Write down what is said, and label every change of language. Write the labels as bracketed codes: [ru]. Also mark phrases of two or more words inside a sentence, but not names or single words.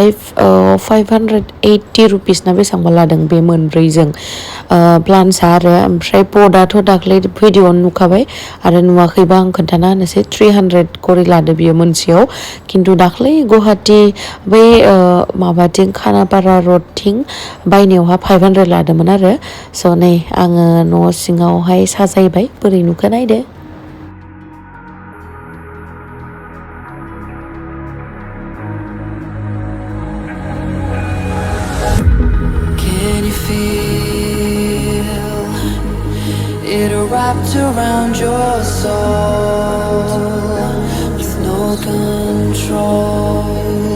[brx] 580 रुपिस ना बेसेबांबा लादों बे मोनब्रैजों प्लान्टसआ आरो ओमफ्राय पटआथ' दाख्लै भिडिअ'आवनो नुखाबाय आरो नुवाखैबा आं खोन्थाना होनोसै 300 करि लादो बियो मोनसेयाव खिन्थु दाख्लै गुवाहाटि बै माबाथिं खानापारा रडथिं बायनायावहा 500 लादोंमोन आरो स' नै आङो न' सिङावहाय साजायबाय बोरै नुखो नायदो [en] Can you feel it wrapped around your soul with no control?